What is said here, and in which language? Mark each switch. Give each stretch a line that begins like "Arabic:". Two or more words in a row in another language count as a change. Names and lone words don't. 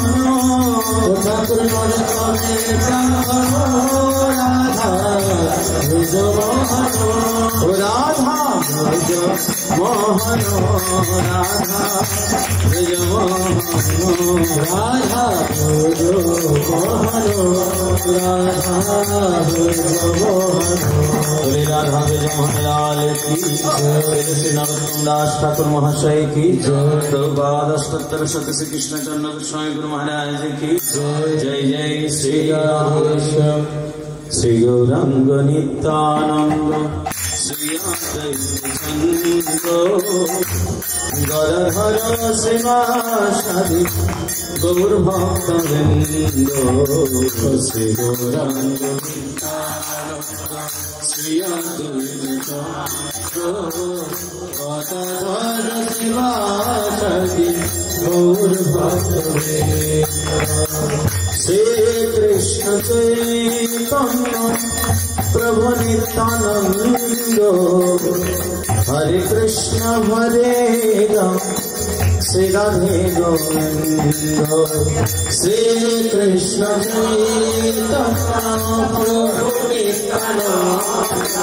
Bangla: ঠাকুর নরোত্তমের প্রাণ ধনু রাধা ব্রজ মোহন রাধা ব্রজ মোহন রাধা ব্রজ মোহন রাধা ব্রজ মোহন রাধা ব্রজ মোহন
Hindi: श्री राधा ब्रज मोहन लाल की जय श्री नरोत्तम दास ठाकुर महाशय की जय प्रभुपाद अष्टोत्तर शत श्री कृष्ण चरण गोस्वामी गुरु महाराज की जय जय जय श्री राधेश्याम श्री गौरांग नित्यानंद श्री अद्वैत
Sanskrit: गरधर शिवासादि गौर भक्त वृंद श्री गौरांग श्री अद्वैत गदाधर शिवासादि गौर भक्त श्री कृष्ण चैतन्य प्रभु नित्यानंद हरे कृष्ण हरे राम श्री राधे गोविंद श्री कृष्ण चैतन्य प्रभु नित्यानंद